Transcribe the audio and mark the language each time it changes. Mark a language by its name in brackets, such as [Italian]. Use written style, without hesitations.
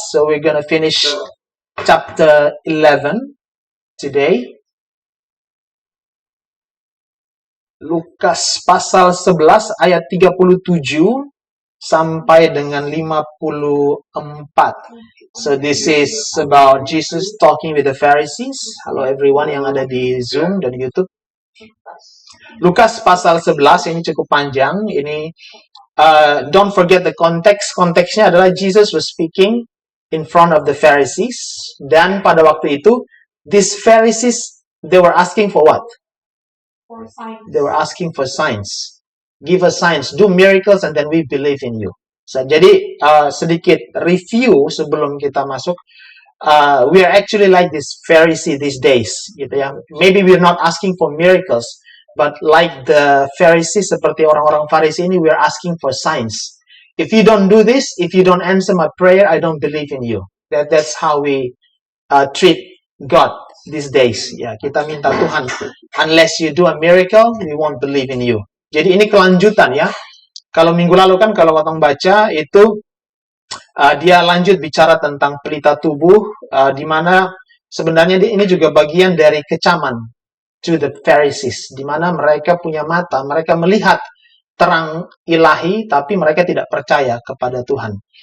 [English] So we're gonna finish chapter 11 today. [Indonesian] Lukas pasal 11 ayat 37 sampai dengan 54. [English] So this is about Jesus talking with the Pharisees. [Indonesian] Halo [English] everyone [Indonesian] yang ada di Zoom dan YouTube. Lukas pasal 11 ini cukup panjang. Ini [English] don't forget the context. [Indonesian] Konteksnya adalah [English] Jesus was speaking in front of the Pharisees. [Indonesian] Dan pada waktu itu, [English] these Pharisees, they were asking for what? For signs. They were asking for signs. Give us signs, do miracles, and then we believe in you. So, [Indonesian] jadi sedikit review sebelum kita masuk. [English] We are actually like this Pharisee these days, [Indonesian] gitu ya. [English] Maybe we're not asking for miracles, but like the Pharisees, [Indonesian] seperti orang-orang Farisi ini, [English] we are asking for signs. If you don't do this, if you don't answer my prayer, I don't believe in you. That's how we treat God these days. [Indonesian] Ya, kita minta Tuhan, [English] unless you do a miracle, we won't believe in you. [Indonesian] Jadi ini kelanjutan ya. Kalau minggu lalu kan kalau Watong baca itu dia lanjut bicara tentang pelita tubuh, di mana sebenarnya ini juga bagian dari kecaman [English] to the Pharisees, [Indonesian] di mana mereka punya mata, mereka melihat terang ilahi, tapi mereka tidak percaya kepada Tuhan.